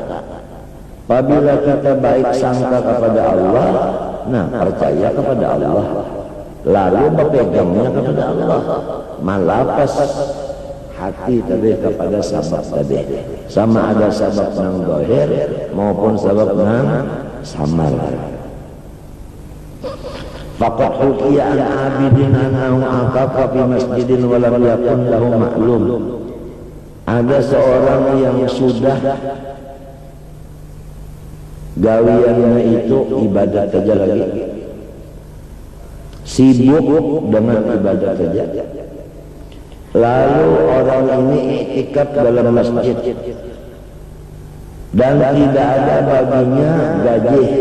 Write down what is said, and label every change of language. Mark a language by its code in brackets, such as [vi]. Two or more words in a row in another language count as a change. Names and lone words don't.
[bjn] Apabila kita baik sangka kepada Allah, nah percaya kepada Allah, lalu berpegangnya kepada Allah, malapas hati tadi kepada sabab tadi, sama ada sabab nang zahir maupun sabab nang samar. [ar] فقد حكي عن عابد أنه عكف في مسجد ولم يكن له معلوم. [bjn] Ada seorang yang sudah gawiannya itu ibadat saja lagi, sibuk dengan ibadat saja. Lalu orang ini iktikaf dalam masjid dan tidak ada baginya gaji.